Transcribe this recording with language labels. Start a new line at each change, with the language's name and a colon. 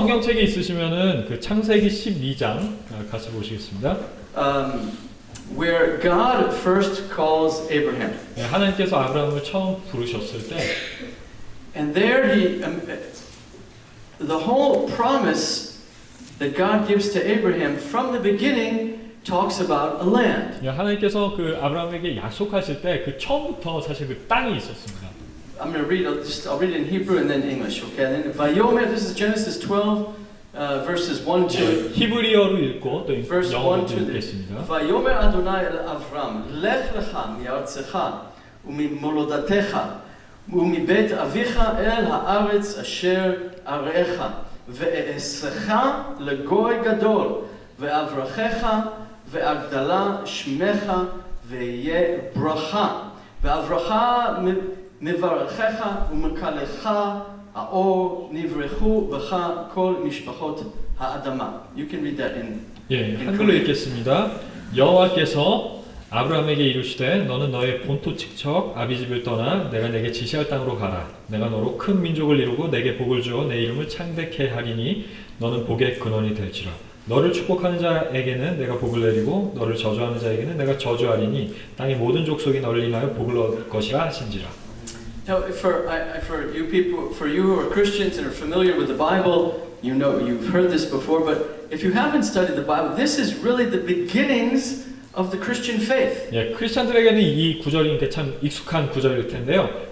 Korean: 성경책에 있으시면은 그 창세기 12장 같이 보시겠습니다.
English: where God first calls Abraham.
Korean: 예, 하나님께서 아브라함을 처음 부르셨을 때
English: And there the whole promise that God gives to Abraham from the beginning talks about a land.
Korean: 예, 하나님께서 그 아브라함에게 약속하실 때 그 처음부터 사실 그 땅이 있었습니다.
English: I'm going to read. I'll read it in Hebrew and then English. Okay. And then Vayomer. This is Genesis 12, verses 1 to
Korean: 히브리어로 읽고 또
English: verse 1
Korean: 영어로
English: to
Korean: 읽겠습니다.
Hebrew: ויאמר אדוני אל אברהם לך לך מארצך וממולדתך ומבית אביך אל הארץ אשר אראך ואעשך לגוי גדול ואברכך ואגדלה שמך ויהיה ברכה ואברכה מברכך ומקלך האור נברכו בך כל משפחות האדמה.
English: You can read that in
Korean: 예, 한글로 읽겠습니다. 여호와께서 아브라함에게 이르시되 너는 너의 본토 직척 아비집을 떠나 내가 내게 지시할 땅으로 가라. 내가 너로 큰 민족을 이루고 내게 복을 주어 내 이름을 창대케 하리니 너는 복의 근원이 될지라. 너를 축복하는 자에게는 내가 복을 내리고 너를 저주하는 자에게는 내가 저주하리니 땅의 모든 족속이 너를 인하여 복을 얻을 것이라 하신지라.
English: Now, for you people, for you who are Christians and are familiar with the Bible, you know you've heard this before. But if you haven't studied the Bible, this is really the beginnings of the Christian faith.
Korean: 예, 크리스천들에게는 이 구절이 참 익숙한 구절일 텐데요.